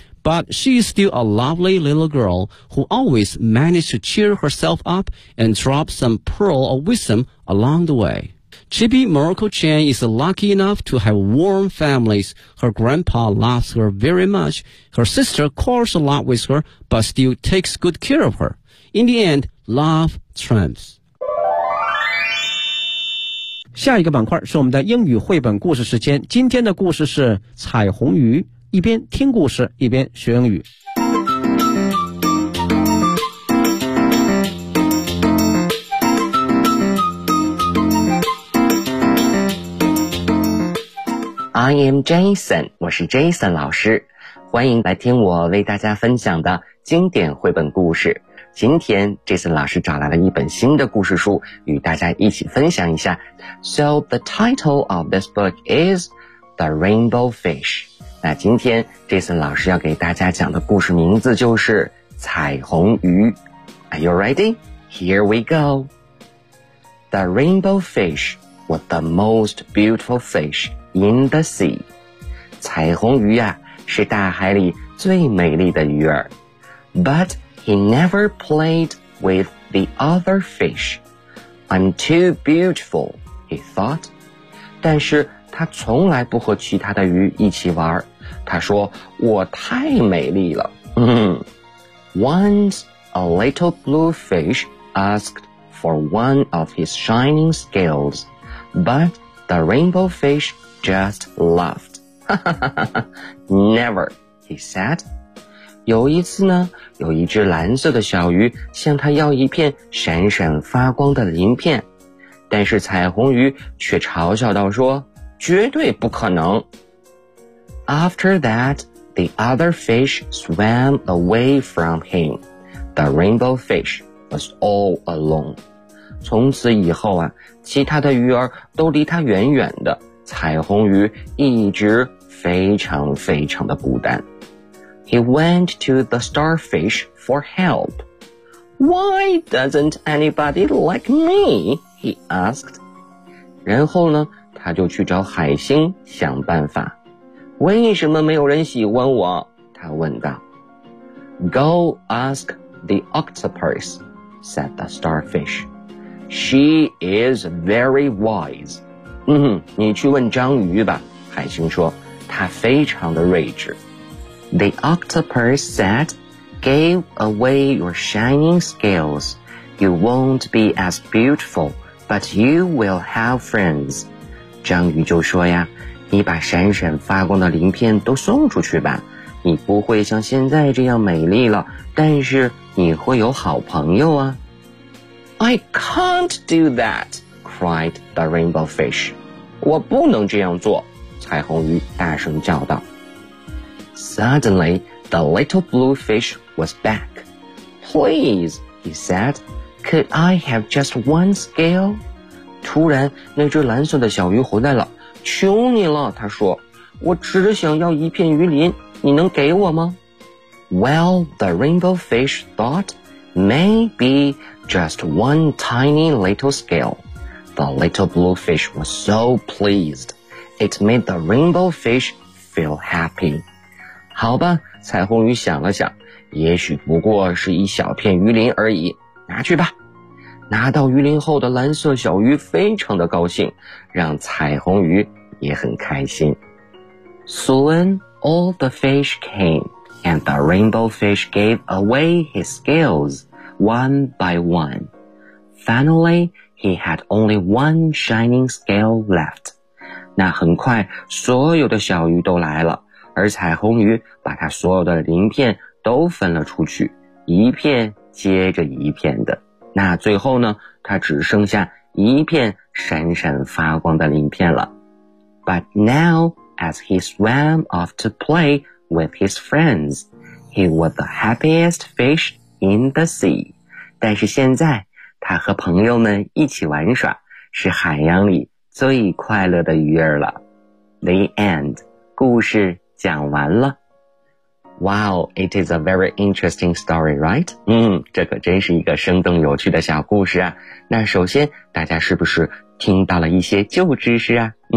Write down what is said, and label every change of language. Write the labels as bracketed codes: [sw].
[en] But she is still a lovely little girl who always managed to cheer herself up and drop some pearl of wisdom along the way. Chibi Miracle-chan is lucky enough to have warm families. Her grandpa loves her very much. Her sister quarrels a lot with her, but still takes good care of her. In the end, love trumps. [zh] 下一个板块是我们的英语绘本故事时间，今天的故事是彩虹鱼，一边听故事一边学英语。 [en] I am Jason， [zh] 我是 Jason 老师，欢迎来听我为大家分享的经典绘本故事。今天 Jason 老师找来了一本新的故事书与大家一起分享一下。 [en] So the title of this book is The Rainbow Fish。 [zh] 那今天 Jason 老师要给大家讲的故事名字就是彩虹鱼。 [en] Are you ready? Here we go. The Rainbow Fish was the most beautiful fish in the sea. [zh] 彩虹鱼啊是大海里最美丽的鱼儿。 [en] ButHe never played with the other fish. I'm too beautiful, he thought. [zh] 但是他从来不和其他的鱼一起玩。他说，我太美丽了。 [en] Once a little blue fish asked for one of his shining scales, but the rainbow fish just laughed. Never, he said. [zh] 有一次呢，有一只蓝色的小鱼向他要一片闪闪发光的鳞片，但是彩虹鱼却嘲笑道说，绝对不可能。 [en] After that, the other fish swam away from him. The rainbow fish was all alone. [zh] 从此以后啊，其他的鱼儿都离他远远的，彩虹鱼一直非常非常的孤单。 [en] He went to the starfish for help. Why doesn't anybody like me? He asked. [zh] 然后呢，他就去找海星想办法。为什么没有人喜欢我？他问道。 [en] Go ask the octopus, said the starfish. She is very wise. [zh] 你去问章鱼吧，海星说，她非常的睿智。 [en] The octopus said, Give away your shining scales. You won't be as beautiful, but you will have friends. [zh] 章鱼就说呀，你把闪闪发光的鳞片都送出去吧，你不会像现在这样美丽了，但是你会有好朋友啊。 [en] I can't do that, cried the rainbow fish. [zh] 我不能这样做，彩虹鱼大声叫道。 [en] Suddenly, the little blue fish was back. Please, he said, could I have just one scale? [zh] 突然，那只蓝色的小鱼回来了。求你了，他说，我只想要一片鱼鳞，你能给我吗？ [en] Well, the rainbow fish thought, maybe just one tiny little scale. The little blue fish was so pleased. It made the rainbow fish feel happy. [zh] 好吧，彩虹鱼想了想，也许不过是一小片鱼鳞而已，拿去吧。拿到鱼鳞后的蓝色小鱼非常的高兴，让彩虹鱼也很开心。 [en] Soon, all the fish came, and the rainbow fish gave away his scales, one by one. Finally, he had only one shining scale left. [zh] 那很快，所有的小鱼都来了，而彩虹鱼把它所有的鳞片都分了出去，一片接着一片的。那最后呢，它只剩下一片闪闪发光的鳞片了。 [en] But now, as he swam off to play with his friends, he was the happiest fish in the sea. [zh] 但是现在，他和朋友们一起玩耍，是海洋里最快乐的鱼儿了。 [en] The end. [zh] 故事讲完了。 [en] Wow, it is a very interesting story, right? [zh] 这可真是一个生动有趣的小故事啊。那首先，大家是不是听到了一些旧知识啊？